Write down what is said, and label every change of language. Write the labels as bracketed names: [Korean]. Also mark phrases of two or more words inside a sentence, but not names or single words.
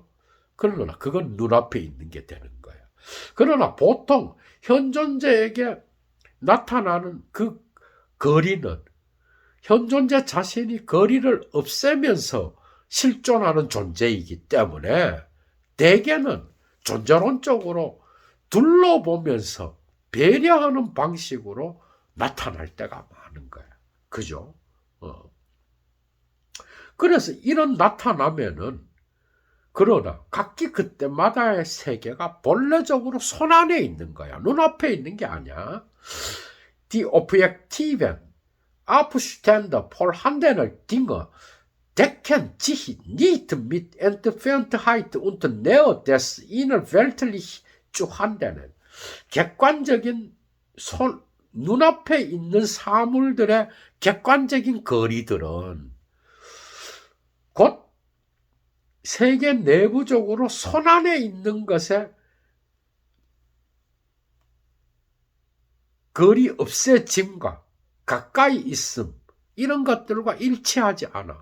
[Korean] 그러나 그건 눈앞에 있는 게 되는 거야. 그러나 보통 현 존재에게 나타나는 그 거리는 현 존재 자신이 거리를 없애면서 실존하는 존재이기 때문에 대개는 존재론적으로 둘러보면서 배려하는 방식으로 나타날 때가 많은 거야. 그죠? 그래서 이런 나타나면은 그러나 각기 그때마다의 세계가 본래적으로 손안에 있는 거야. 눈앞에 있는 게 아니야. [German] Die Objektiven Abstände vorhandener Dinge decken sich nicht mit Entferntheit und Nähe des innerweltlich zu handeln. [Korean] 객관적인 눈앞에 있는 사물들의 객관적인 거리들은 곧 세계 내부적으로 손안에 있는 것에 거리 없애짐과 가까이 있음 이런 것들과 일치하지 않아.